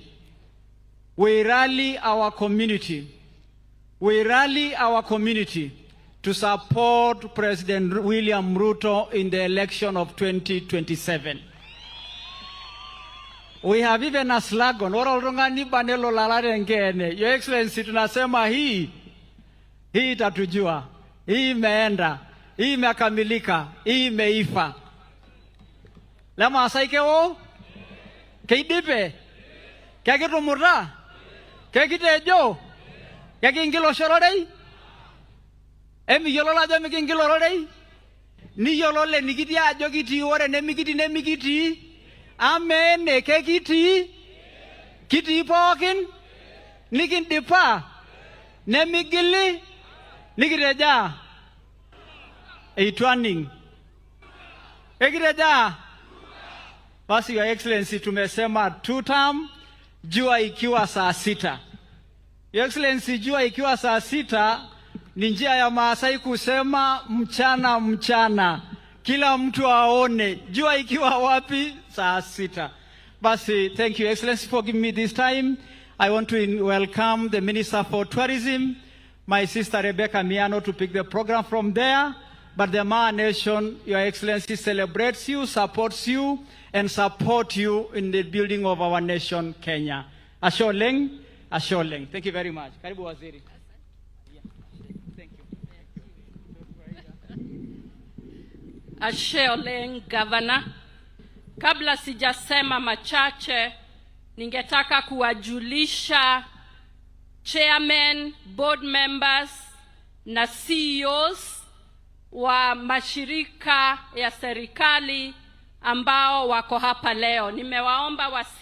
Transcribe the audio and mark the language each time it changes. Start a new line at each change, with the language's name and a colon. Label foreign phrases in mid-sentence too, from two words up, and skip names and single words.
English: We rally our community. We rally our community to support President William Ruto in the election of 2027. We have even a slogan, Your Excellency,
Swahili: tunasema hii itatujua, hii imeenda, hii imekamilika, hii imeifa.
Masai: Lama asaike wo, keidipe, kakitumura, kakitejo, kakingilo shororei, emi yolola jo mikingilo rorei, ni yolole nikiti ajo kiti ore nemikiti. Amen, kekiti, kiti pokin, nikindipa, nemigili, nikireja, eitwaning, ekireja.
Swahili: Basi
English: Your Excellency,
Swahili: tumesema 2 term, jua ikiwa saa 6.
English: Your Excellency,
Swahili: jua ikiwa saa 6 ni njia ya Maasai kusema mchana. Kila mtu aone jua ikiwa wapi saa 6. Basi,
English: thank you Excellency for giving me this time. I want to welcome the Minister for Tourism, my sister Rebecca Miano, to pick the program from there. But the Maa Nation, Your Excellency, celebrates you, supports you, and support you in the building of our nation, Kenya. Asholeng. Thank you very much.
Swahili: Karibu Waziri.
Masai: Asholeng, Governor.
Swahili: Kabla sijasema machache, ningetaka kuwajulisha chairman,
English: board members
Swahili: na CEOs wa mashirika ya serikali ambao wako hapa leo.